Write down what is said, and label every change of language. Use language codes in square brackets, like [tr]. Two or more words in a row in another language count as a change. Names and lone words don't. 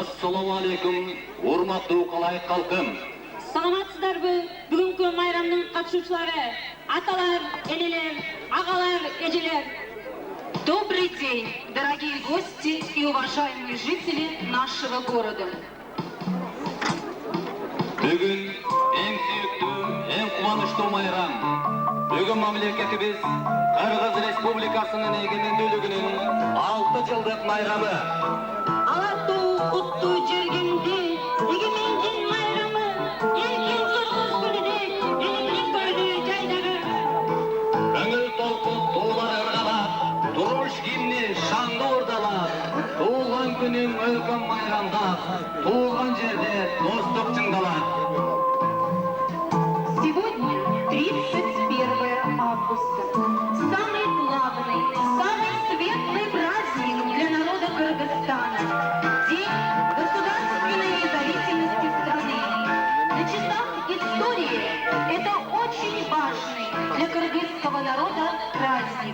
[ar] السلام عليكم, [ky] urmattуу Калайык халкым. Саламатсыздарбы? Бүгүнкү майрамдын катышуучулары, аталар, энелер, агалар, эжелер. [ru] Добрый день, дорогие гости и уважаемые жители нашего города. [ky] Бүгүн эң сүйүктүү, эң кубанычтуу майрам. Бүгүн мамлекетибиз Кыргыз Республикасынын эгемендүүлүгүнүн 6 жылдык майрамы. Алаттуу куттуу жергенде эгемендин майрамы, эркин Кыргыз күнүнө элдин көрдү жайдагы. Көңүл толкун туулар ыргалап, туруш гимни шаңдуу урдалап, туулган күнүң өлкөм майрамдап, туулган жерде достук чыңдалат. [ru] Сегодня 31 августа. Самый главный, самый светлый праздник для народа Кыргызстана. День государственной независимости страны. На часах истории это очень важный для кыргызского народа праздник.